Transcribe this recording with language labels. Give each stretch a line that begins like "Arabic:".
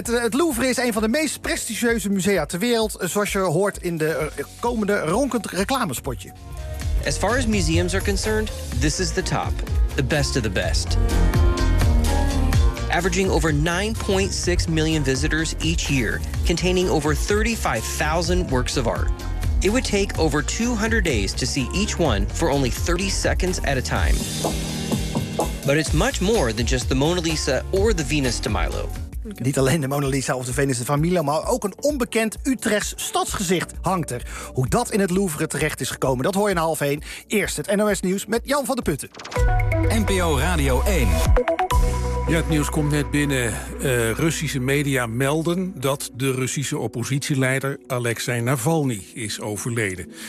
Dutch: Het Louvre is een van de meest prestigieuze musea ter wereld, zoals je hoort in de komende ronkend reclamespotje.
English: As far as museums are concerned, this is the top, the best of the best. Averaging over 9.6 million visitors each year, containing over 35,000 works of art. It would take over 200 days to see each one for only 30 seconds at a time. But it's much more than just the Mona Lisa or the Venus de Milo. Okay.
Dutch: Niet alleen de Mona Lisa of de Venus de Milo, maar ook een onbekend Utrechts stadsgezicht hangt er. Hoe dat in het Louvre terecht is gekomen, dat hoor je na 12:30. Eerst het NOS Nieuws met Jan van der Putten. NPO Radio 1. Ja, het nieuws komt net binnen. Russische media melden dat de Russische oppositieleider Alexei Navalny is overleden.